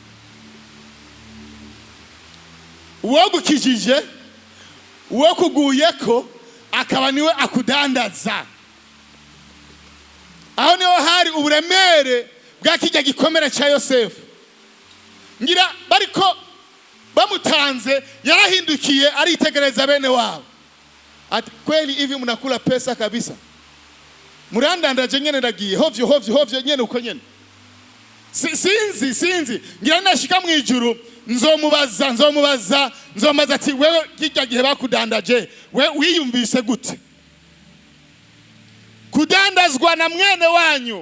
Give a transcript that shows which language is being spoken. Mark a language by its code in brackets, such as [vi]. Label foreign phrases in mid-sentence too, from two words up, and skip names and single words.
[rn] Uwo gukijije, uwo kuguyeko akaba niwe akudandaza. Aho niho hari uburemere bwa kijya gikomere cya Yosefu. Ngira bariko bamutanze yarahindukiye aritegereza bene wabo ati [sw] kweli hivi mnakula pesa kabisa, [rn] murandandaje nyene ndagiye hovyo nyene uko nyene. Sinzi ngira nashika mu ijuru nzomubaza ati wewe kijya gihe bakudandaje we wiyumvise gute kudandazwa na mwene wanyu?